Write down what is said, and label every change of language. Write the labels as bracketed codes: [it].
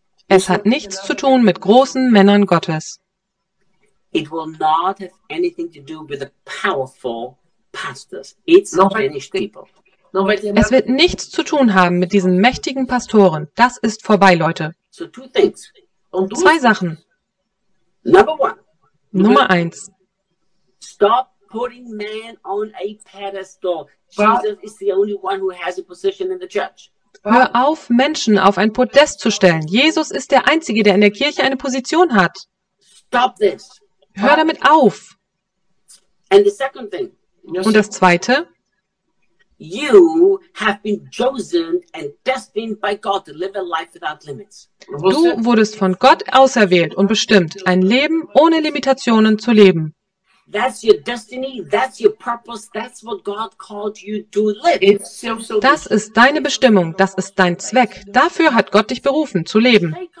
[de] Es hat nichts zu tun mit großen Männern Gottes. [en] It will not have anything to do with the powerful pastors. It's finished people. [de] Es wird nichts zu tun haben mit diesen mächtigen Pastoren. Das ist vorbei, Leute. [en] So two things. [de] Zwei Sachen. [en] Number one. [de] Nummer eins. [en] Stop putting man on a pedestal. Jesus is the only one who has a position in the church. [de] Hör auf, Menschen auf ein Podest zu stellen. Jesus ist der Einzige, der in der Kirche eine Position hat. [en] Stop this. [de] Hör damit auf. [en] And the second thing. [de] Und das Zweite. [en] You have been chosen and destined by God to live a life without limits. [de] Du wurdest von Gott auserwählt und bestimmt, ein Leben ohne Limitationen zu leben. [en] That's your destiny, that's your purpose, that's what God called you to live. [de] Das ist deine Bestimmung, das ist dein Zweck. Dafür hat Gott dich berufen, zu leben.